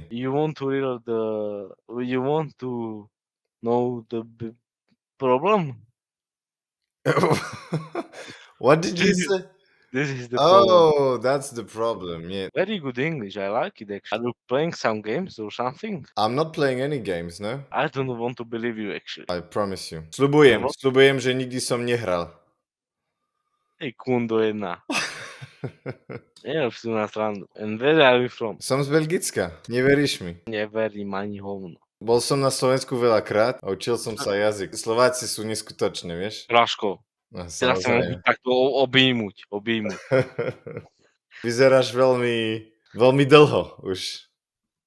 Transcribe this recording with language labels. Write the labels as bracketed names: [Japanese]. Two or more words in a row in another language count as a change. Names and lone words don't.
[English] You want to hear you want to know the problem? What did you This is say? this is the problem. Oh, that's the problem. Yeah. Very good English. I like it actually. Are you playing some games or something? I'm not playing any games, no? I don't want to believe you actually. I promise you. And [Slovak] Sľubujem, [English] what? [Slovak] sľubujem, že nikdy som nehral. Hey, Kundo jedna. Yeah, si na srandu. [English] And where are you from? [Slovak] Som z Belgicka. Neveríš mi? Neverím ani hovno. Bol som na Slovensku veľakrát a učil som sa jazyk. Slováci sú neskutoční, vieš? Raško, No, teraz sa mohli samozrejme. takto objímuť. Vyzeráš veľmi, veľmi dlho už.